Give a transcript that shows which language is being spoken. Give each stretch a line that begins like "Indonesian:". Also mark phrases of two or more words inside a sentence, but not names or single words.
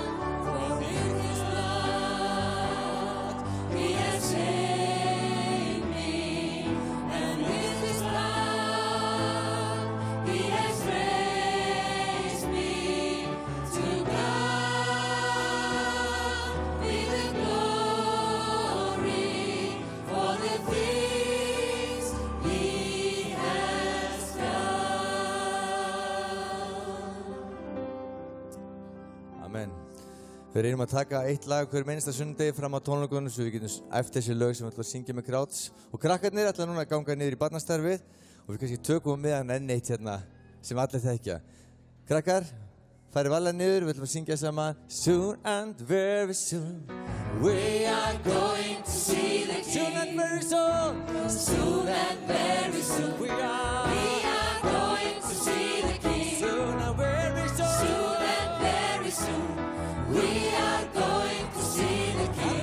English: For with His blood He has saved me, and with His blood He has raised me to God. Be the glory for the things He has done. Amen.
Icelandic: Við reynum að taka eitt lag hver einasta sunnudegi fram á tónleikunum svo við getum æft þessi lög sem við ætlum að syngja með Crouch. Og krakkarnir ætla núna að ganga niður í barnastarfið og við kannski tökum með hann enn eitt hérna sem allir þekkja. Krakkar, farið varlega niður, við ætlum að syngja saman.
English: Soon and very soon We are going to see the Soon and King. very soon Soon and very soon. We are We are going to see the King. Soon and very soon Soon and very soon. We are going to see the King.